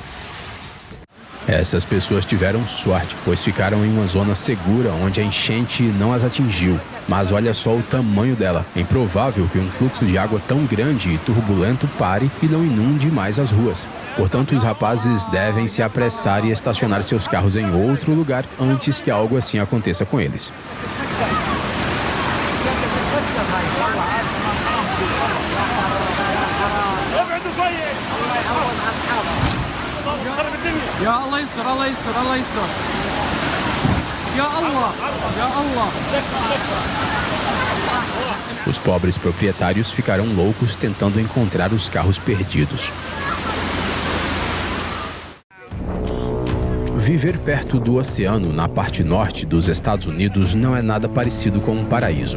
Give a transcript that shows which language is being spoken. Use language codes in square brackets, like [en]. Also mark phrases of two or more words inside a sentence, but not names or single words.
[pt] Essas pessoas tiveram sorte, pois ficaram em uma zona segura onde a enchente não as atingiu. Mas olha só o tamanho dela. É improvável que um fluxo de água tão grande e turbulento pare e não inunde mais as ruas. Portanto, os rapazes devem se apressar e estacionar seus carros em outro lugar antes que algo assim aconteça com eles. [ar] يا الله يستر الله يستر الله يستر يا الله يا الله. [pt] Os pobres proprietários ficaram loucos tentando encontrar os carros perdidos. Viver perto do oceano na parte norte dos Estados Unidos não é nada parecido com um paraíso.